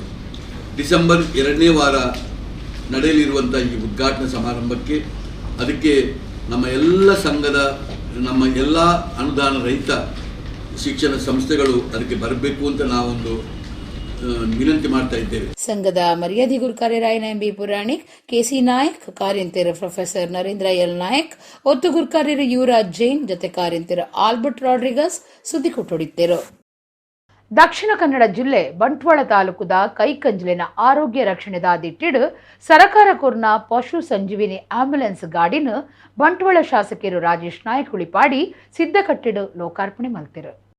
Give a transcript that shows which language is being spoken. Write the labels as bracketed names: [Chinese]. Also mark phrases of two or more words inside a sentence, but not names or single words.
[Kannada] ಡಿಸೆಂಬರ್ 2ನೇ ವಾರ ನಡೆಯಲಿರುವಂಥ ಈ ಉದ್ಘಾಟನಾ ಸಮಾರಂಭಕ್ಕೆ ಅದಕ್ಕೆ ನಮ್ಮ ಎಲ್ಲ ಸಂಘದ ನಮ್ಮ ಎಲ್ಲ ಅನುದಾನ ರಹಿತ ಶಿಕ್ಷಣ ಸಂಸ್ಥೆಗಳು ಅದಕ್ಕೆ ಬರಬೇಕು ಅಂತ ನಾವೊಂದು ವಿನಂತಿ ಮಾಡ್ತಾ ಇದ್ದೇವೆ. [Tulu] ಸಂಘದ ಮರ್ಯಾದಿ ಗುರ್ಕಾರ್ಯರಾಯನ ಎಂಬಿ ಪುರಾಣಿಕ್ ಕೆಸಿ ನಾಯಕ್ ಕಾರ್ಯಂತಿರ ಪ್ರೊಫೆಸರ್ ನರೇಂದ್ರ ಎಲ್ ನಾಯಕ್ ಒತ್ತು ಗುರ್ಕಾರ್ಯರ ಯುವರಾಜ್ ಜೈನ್ ಜೊತೆ ಕಾರ್ಯಂತಿರ ಆಲ್ಬರ್ಟ್ ರಾಡ್ರಿಗಸ್ ಸುದ್ದಿ ಕೊಟ್ಟೊಡಿತ್ತೇರು. ದಕ್ಷಿಣ ಕನ್ನಡ ಜಿಲ್ಲೆ ಬಂಟ್ವಾಳ ತಾಲೂಕುದ ಕೈಕಂಜ್ಲಿನ ಆರೋಗ್ಯ ರಕ್ಷಣೆದ ದಿಟ್ಟಿಡು ಸರಕಾರ ಕೊರ್ನ ಪಶು ಸಂಜೀವಿನಿ ಆಂಬ್ಯುಲೆನ್ಸ್ ಗಾಡಿನ ಬಂಟ್ವಾಳ ಶಾಸಕರು ರಾಜೇಶ್ ನಾಯ್ಕ್ ಉಳಿಪಾಡಿ ಸಿದ್ಧಕಟ್ಟಿಡು ಲೋಕಾರ್ಪಣೆ ಮಲ್ತಿರು.